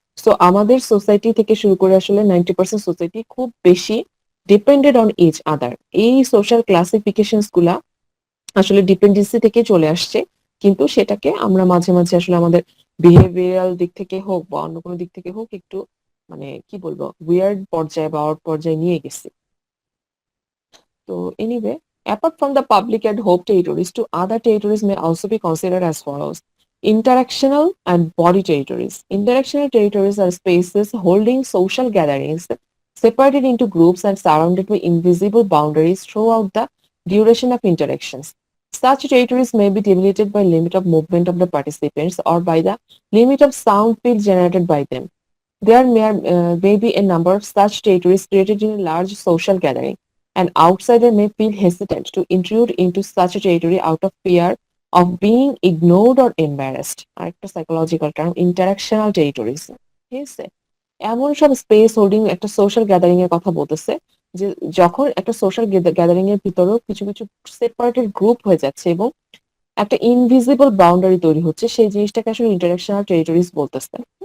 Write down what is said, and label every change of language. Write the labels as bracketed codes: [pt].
[bn] So আমাদের society থেকে শুরু করে আসলে 90% সোসাইটি খুব বেশি [en] Dependent on each other. [bn] এই সোশ্যাল ক্লাসিফিকেশনস গুলা আসলে ডিপেন্ডেন্সি থেকে চলে আসছে, কিন্তু সেটাকে আমরা মাঝে মাঝে আসলে আমাদের বিহেভিয়ারাল দিক থেকে হোক বা অন্য কোনো দিক থেকে হোক একটু মানে কি বলবো উইয়ার্ড পর্যায়ে বা আউট পর্যায়ে নিয়ে গেছি। [en] So anyway, apart from the public and home territories, two other territories may also be considered as follows. Interactional and body territories. Interactional territories are spaces holding social gatherings separated into groups and surrounded by invisible boundaries throughout the duration of interactions. Such territories may be delimited by limit of movement of the participants or by the limit of sound field generated by them. There may be a number of such territories created in a large social gathering. An outsider may feel hesitant to intrude into such a territory out of fear of being ignored or embarrassed. [bn] আরেকটা psychological term, ইন্টারাকশনাল territories. ঠিক আছে, এমন সব space holding একটা social gathering এর কথা বলতেছে যে যখন একটা সোশ্যাল গ্যাদারিং এর ভিতরেও কিছু কিছু সেপারেটেড গ্রুপ হয়ে যাচ্ছে এবং একটা ইনভিজিবল বাউন্ডারি তৈরি হচ্ছে, সেই জিনিসটাকে আসলে ইন্টারাকশনাল টেরিটরিজ বলতেছে।